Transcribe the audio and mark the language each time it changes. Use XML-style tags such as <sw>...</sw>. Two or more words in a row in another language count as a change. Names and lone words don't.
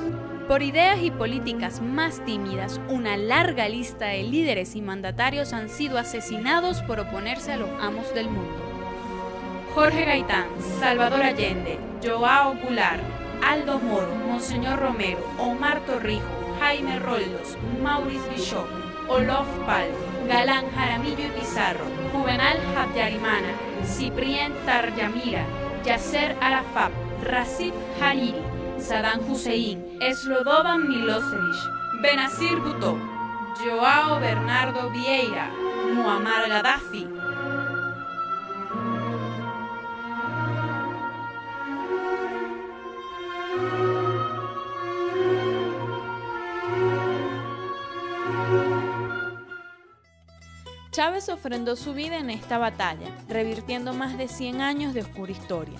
<es>Por ideas y políticas más tímidas, una larga lista de líderes y mandatarios han sido asesinados por oponerse a los amos del mundo. Jorge Gaitán, Salvador Allende, Joao Goulart, Aldo Moro, Monseñor Romero, Omar Torrijos, Jaime Roldos, Maurice Bichot, Olof Palme, Galán Jaramillo y Pizarro, Juvenal Habyarimana, Cyprien Taryamira, Yasser Arafat, Recep Hariri, Saddam Hussein, Slobodan Milosevic, Benazir Bhutto, Joao Bernardo Vieira, Muammar Gaddafi. Chávez ofrendó su vida en esta batalla, revirtiendo más de 100 años de oscura historia.</es>